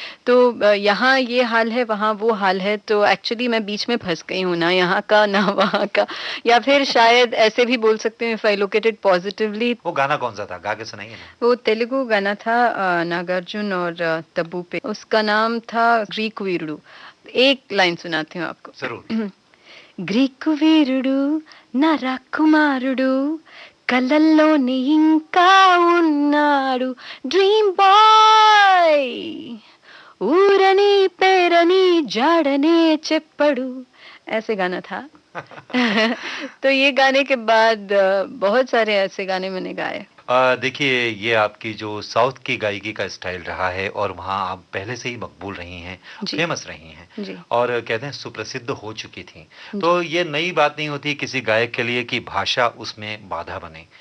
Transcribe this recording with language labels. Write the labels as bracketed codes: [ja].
[hi] तो यहाँ ये हाल है, वहाँ वो हाल है। तो एक्चुअली मैं बीच में फंस गई हूँ, ना यहाँ का ना वहाँ का, या फिर शायद ऐसे भी बोल सकते हैं [en] If I look at it positively. [hi] वो गाना कौन सा था? गा के सुनाइए ना। वो तेलुगु गाना था नागार्जुन और तब्बू पे। उसका नाम था ग्रीक वीरुडू। एक लाइन सुनाती हूँ आपको। जरूर। [te] గ్రీకు వీరుడు నా రాకుమారుడు కలల్లోని ఇంకా ఉన్నాడు డ్రీమ్ బాయ్ ఊరని పేరని జాడనే చెప్పడు। [hi] ऐसे गाना था। तो ये गाने के बाद बहुत सारे ऐसे गाने मैंने गाए। देखिए, ये आपकी जो साउथ की गायकी का स्टाइल रहा है और वहाँ आप पहले से ही मकबूल रही हैं, फेमस रही हैं जी। और कहते हैं सुप्रसिद्ध हो चुकी थी। तो ये नई बात नहीं होती किसी गायक के लिए कि भाषा उसमें बाधा बने।